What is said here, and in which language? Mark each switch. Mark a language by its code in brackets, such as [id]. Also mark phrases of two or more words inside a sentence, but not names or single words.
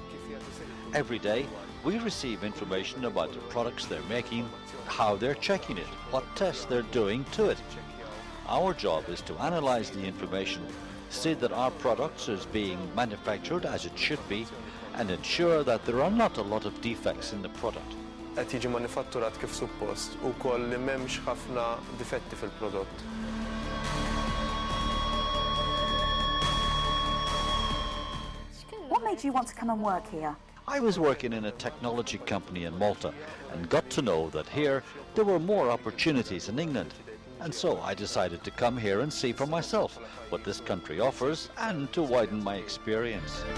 [en] Every day, we receive information about the products they're making, how they're checking it, what tests they're doing to it. Our job is to analyze the information, see that our products is being manufactured as it should be, and ensure that there are not a lot of defects in the product. [mt] Qed jiġi manifatturat kif suppost u wkoll li m'hemmx ħafna difetti fil-prodott. [en] What made you want to come and work here? I was working in a technology company in Malta and got to know that here there were more opportunities in England. And so I decided to come here and see for myself what this country offers and to widen my experience.